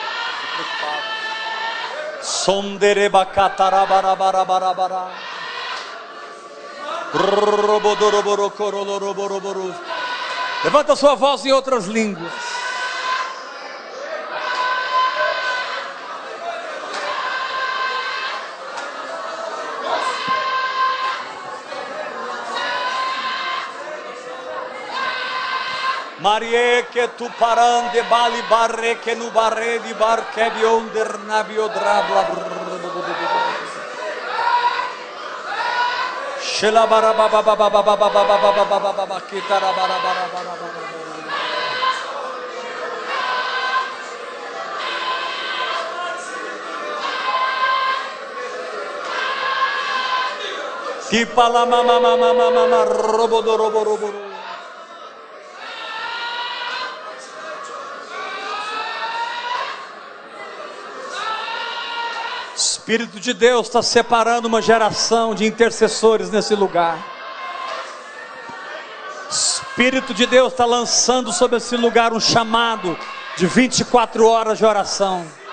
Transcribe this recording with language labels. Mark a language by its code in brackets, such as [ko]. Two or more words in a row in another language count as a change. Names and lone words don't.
[pt] Sondere bacatara bara bara bara bara. Robodoro boro corolo roboro boro. Levanta sua voz em outras línguas. Marie que tu parande bali barre que no barre di bar que bionder nabio drabla. Shela bara baba baba baba baba baba baba baba kitara bara bara bara bara. Tipala mama mama mama robodo robo robo. Espírito de Deus está separando uma geração de intercessores nesse lugar. Espírito de Deus está lançando sobre esse lugar um chamado de 24 horas de oração.